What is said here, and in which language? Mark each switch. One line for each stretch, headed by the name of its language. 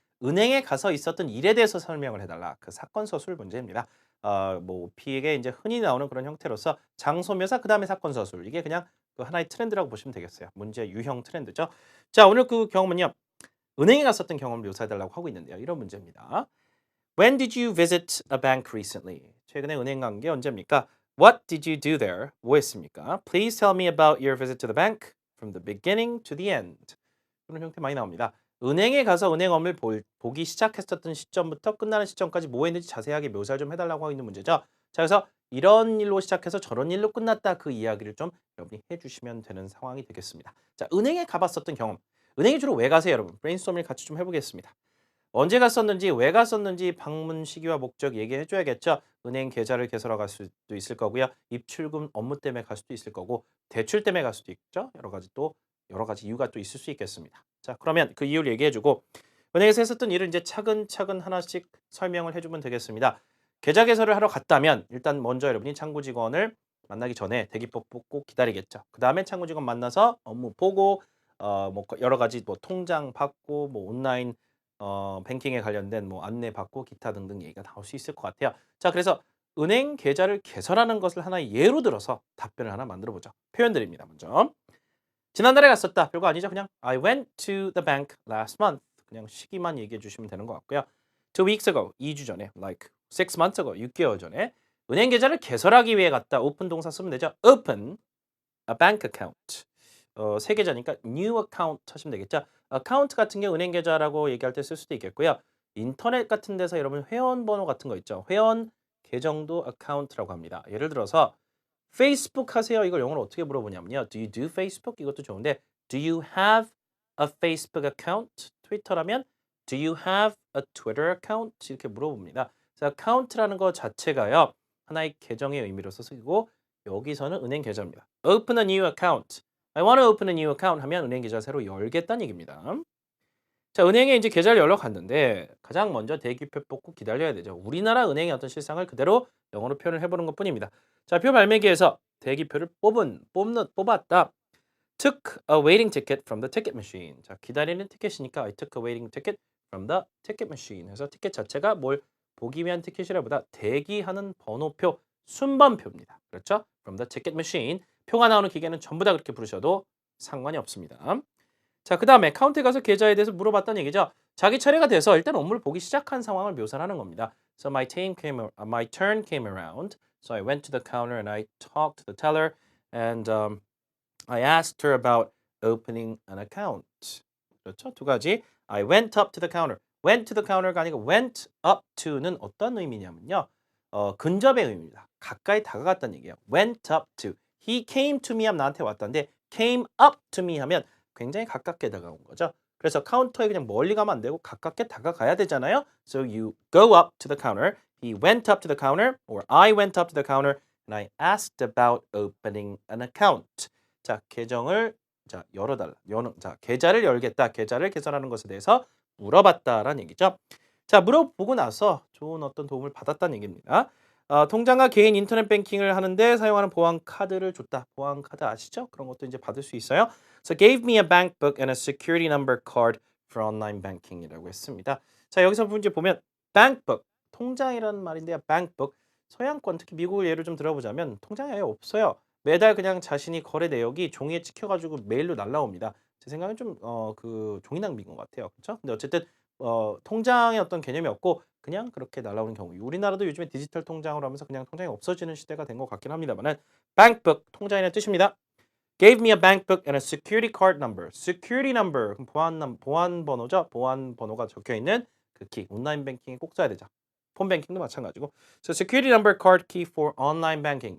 Korean: 은행에 가서 있었던 일에 대해서 설명을 해달라. 그 사건 서술 문제입니다. 뭐 OP에게 이제 흔히 나오는 그런 형태로서 장소 묘사 그다음에 사건 서술. 이게 그냥 그 하나의 트렌드라고 보시면 되겠어요. 문제 유형 트렌드죠. 자, 오늘 그 경험은요. 은행에 갔었던 경험을 묘사해 달라고 하고 있는데요. 이런 문제입니다.
English: When did you visit a bank recently?
Korean: 최근에 은행 간 게 언제입니까?
English: What did you do there?
Korean: 뭐 했습니까?
English: Please tell me about your visit to the bank from the beginning to the end.
Korean: 그런 형태 많이 나옵니다. 은행에 가서 은행 업무를 보기 시작했었던 시점부터 끝나는 시점까지 뭐 했는지 자세하게 묘사를 좀 해달라고 하고 있는 문제죠. 자, 그래서 이런 일로 시작해서 저런 일로 끝났다 그 이야기를 좀 여러분이 해주시면 되는 상황이 되겠습니다. 자, 은행에 가봤었던 경험. 은행에 주로 왜 가세요, 여러분? 브레인스토밍을 같이 좀 해보겠습니다. 언제 갔었는지, 왜 갔었는지 방문 시기와 목적 얘기해 줘야겠죠. 은행 계좌를 개설하러 갈 수도 있을 거고요. 입출금 업무 때문에 갈 수도 있을 거고, 대출 때문에 갈 수도 있죠. 여러 가지 이유가 또 있을 수 있겠습니다. 자, 그러면 그 이유를 얘기해 주고 은행에서 했었던 일을 이제 차근차근 하나씩 설명을 해 주면 되겠습니다. 계좌 개설을 하러 갔다면 일단 먼저 여러분이 창구 직원을 만나기 전에 대기법 뽑고 기다리겠죠. 그다음에 창구 직원 만나서 업무 보고 뭐 여러 가지 뭐 통장 받고 뭐 온라인 뱅킹에 관련된 뭐 안내 받고 기타 등등 얘기가 나올 수 있을 것 같아요. 자, 그래서 은행 계좌를 개설하는 것을 하나의 예로 들어서 답변을 하나 만들어 보죠. 표현들입니다. 먼저. 지난달에 갔었다. 별거 아니죠.
English: 그냥 I went to the bank last month.
Korean: 그냥 시기만 얘기해 주시면 되는 것 같고요.
English: 2 weeks ago.
Korean: 2주 전에.
English: Like 6 months ago.
Korean: 6개월 전에. 은행 계좌를 개설하기 위해 갔다. 오픈 동사 쓰면 되죠.
English: Open a bank account.
Korean: 새 계좌니까 new account 하시면 되겠죠. account 같은 게 은행 계좌라고 얘기할 때 쓸 수도 있겠고요. 인터넷 같은 데서 여러분 회원 번호 같은 거 있죠. 회원 계정도 account라고 합니다. 예를 들어서 페이스북 하세요. 이걸 영어로 어떻게 물어보냐면요.
English: Do you do Facebook?
Korean: 이것도 좋은데
English: Do you have a Facebook account? 트위터라면 Do you have a Twitter account?
Korean: 이렇게 물어봅니다. 그래서 account라는 거 자체가요. 하나의 계정의 의미로서 쓰이고 여기서는 은행 계좌입니다.
English: Open a new account. I want to open a new account
Korean: 하면 은행 계좌 새로 열겠다는 얘기입니다. 자, 은행에 이제 계좌를 열러 갔는데 가장 먼저 대기표 뽑고 기다려야 되죠. 우리나라 은행의 어떤 실상을 그대로 영어로 표현을 해보는 것뿐입니다. 자, 표 발매기에서 대기표를 뽑았다.
English: Took a waiting ticket from the ticket machine.
Korean: 자, 기다리는 티켓이니까
English: I took a waiting ticket from the ticket machine.
Korean: 그래서 티켓 자체가 뭘 보기 위한 티켓이라보다 대기하는 번호표, 순번표입니다. 그렇죠?
English: From the ticket machine.
Korean: 표가 나오는 기계는 전부 다 그렇게 부르셔도 상관이 없습니다. 자, 그다음에 카운트에 가서 계좌에 대해서 물어봤다는 얘기죠. 자기 차례가 돼서 일단 업무를 보기 시작한 상황을 묘사하는 겁니다.
English: So my turn came around. So I went to the counter and I talked to the teller and I asked her about opening an account.
Korean: 그렇죠? 두 가지.
English: I went up to the counter.
Korean: went to the counter가 아니고 went up to는 어떤 의미냐면요. 근접의 의미입니다. 가까이 다가갔다는 얘기예요. went up to. He came to me 하면 나한테 왔다는데 came up to me 하면 굉장히 가깝게 다가온 거죠. 그래서 카운터에 그냥 멀리 가면 안 되고 가깝게 다가가야 되잖아요.
English: So you go up to the counter. He went up to the counter or I went up to the counter and I asked about opening an account.
Korean: 자, 계정을 열어달라. 계좌를 열겠다. 계좌를 개설하는 것에 대해서 물어봤다라는 얘기죠. 자, 물어보고 나서 좋은 어떤 도움을 받았다는 얘기입니다. 통장과 개인 인터넷 뱅킹을 하는데 사용하는 보안 카드를 줬다. 보안 카드 아시죠? 그런 것도 이제 받을 수 있어요.
English: So gave me a bank book and a security number card for online banking
Korean: 이라고 했습니다. 자, 여기서 이제 보면 bank book, 통장이라는 말인데요.
English: bank book.
Korean: 서양권 특히 미국을 예를 좀 들어보자면 통장이 아예 없어요. 매달 그냥 자신이 거래 내역이 종이에 찍혀가지고 메일로 날라옵니다. 제 생각엔 좀 그 종이 낭비인 것 같아요. 그렇죠? 근데 어쨌든 통장의 어떤 개념이 없고 그냥 그렇게 날라오는 경우. 우리나라도 요즘에 디지털 통장으로 하면서 그냥 통장이 없어지는 시대가 된 것 같긴 합니다만은 bankbook 통장이라는 뜻입니다.
English: Gave me a bank book and a security card number.
Korean: Security number 그럼 보안 번호죠. 보안 번호가 적혀 있는 그 키. 온라인 뱅킹에 꼭 써야 되죠. 폰 뱅킹도 마찬가지고.
English: So security number card key for online banking.